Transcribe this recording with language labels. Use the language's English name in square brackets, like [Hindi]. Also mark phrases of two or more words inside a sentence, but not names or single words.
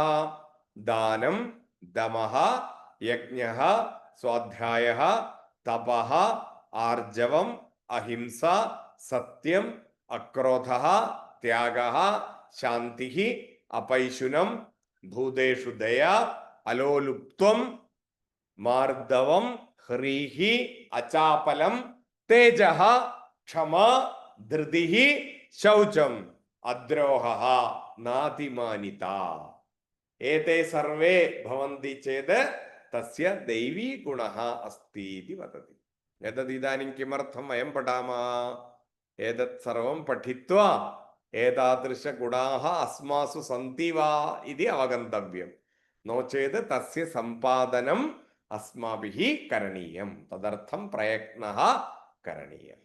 [Sanskrit] ദാനം ദമഃ യജ്ഞഃ സ്വാധ്യായഃ തപഃ ആർജവം അഹിംസ സത്യം അക്രോധഃ ത്യാഗഃ ശാന്തിഃ അപൈശുനം ഭൂതേഷു ദയാ അലോലുപ്ത്വം മാർദ്ദവം ഹ്രീഃ അചാപലം തേജഃ ക്ഷമ ധൃതിഃ ശൗചം അദ്രോഹഃ നാതിമാനിത. ഏതേ സർവേ ഭവന്തി ചേത് തസ്യ ദൈവീ ഗുണഃ അസ്തി ഇതി വദതി. एतदिदानीं किमर्थं वयं पठामः? एतत् सर्वं पठित्वा एतादृशगुणाः अस्मासु सन्ति वा इति अवगन्तव्यं। नो चेत् तस्य सम्पादनम् अस्माभिः करणीयं, तदर्थं प्रयत्नः करणीयः।